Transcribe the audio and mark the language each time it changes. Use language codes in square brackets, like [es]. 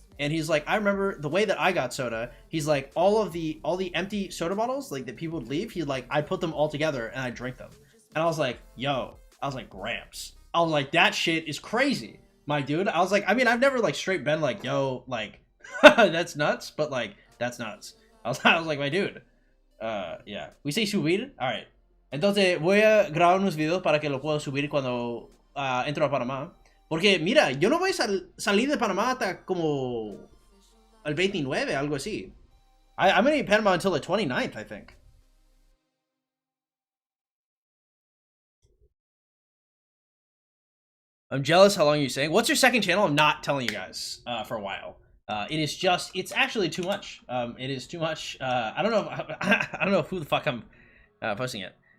[en] And he's like, I remember the way that I got soda. He's like, all the empty soda bottles like that people would leave. I'd put them all together and I'd drink them. And I was like, yo, I was like, Gramps. I was like, that shit is crazy, my dude. I was like, I mean, I've never like straight been like, yo, like, that's nuts, but like, that's nuts. I was like, my dude. Yeah. We say subir. All right. [es] Entonces voy a grabar unos videos para que lo pueda subir cuando entro a Panamá. Porque, mira, yo no voy a salir de Panamá hasta como el 29, algo así. [en] I'm going to be in Panama until the 29th, I think. I'm jealous how long you're saying. What's your second channel? I'm not telling you guys for a while. It's actually too much. It is too much. I don't know who the fuck I'm posting it.